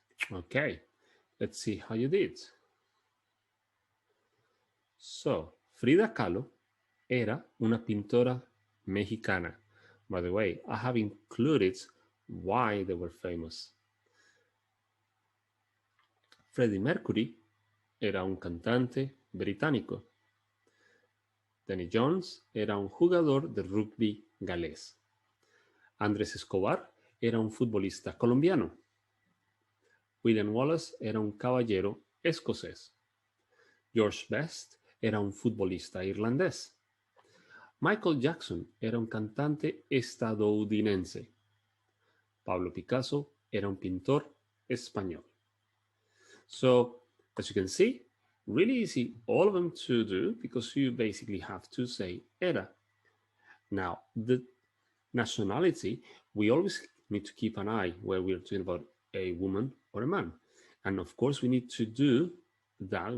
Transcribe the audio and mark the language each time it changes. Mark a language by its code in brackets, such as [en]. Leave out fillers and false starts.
[en] Okay, let's see how you did. [es] So, Frida Kahlo era una pintora mexicana. [en] By the way, I have included why they were famous. [es] Freddie Mercury era un cantante británico. Danny Jones era un jugador de rugby galés. Andrés Escobar era un futbolista colombiano. William Wallace era un caballero escocés. George Best era un futbolista irlandés. Michael Jackson era un cantante estadounidense. Pablo Picasso era un pintor español. [en] So, as you can see, really easy, all of them to do, because you basically have to say era. Now, the nationality, we always need to keep an eye where we're talking about a woman or a man. And of course, we need to do that.